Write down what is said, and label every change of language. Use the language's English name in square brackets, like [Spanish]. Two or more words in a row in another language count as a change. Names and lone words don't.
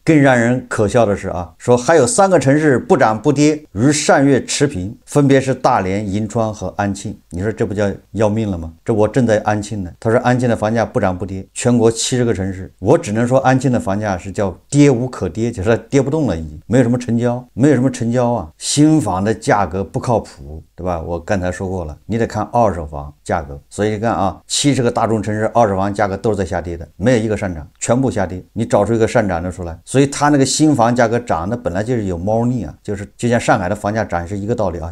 [Chinese] 更讓人可笑的是啊，說還有3個城市不漲不跌，與上月持平，分別是大連、銀川和安慶。你說這不叫要命了嗎？這我正在安慶呢。他說安慶的房價不漲不跌，全國70個城市，我只能說安慶的房價是叫跌無可跌，就是跌不動了，已經沒有什麼成交，沒有什麼成交啊。新房的價格不靠譜，對吧？我剛才說過了，你得看二手房價格。所以你看啊，70個大中城市二手房價格都是在下跌的，沒有一個上漲，全部下跌。你找出一個上漲的出來，所以它那個新房價格漲，那本來就是有貓膩啊，就是就像上海的房價漲是一個道理啊。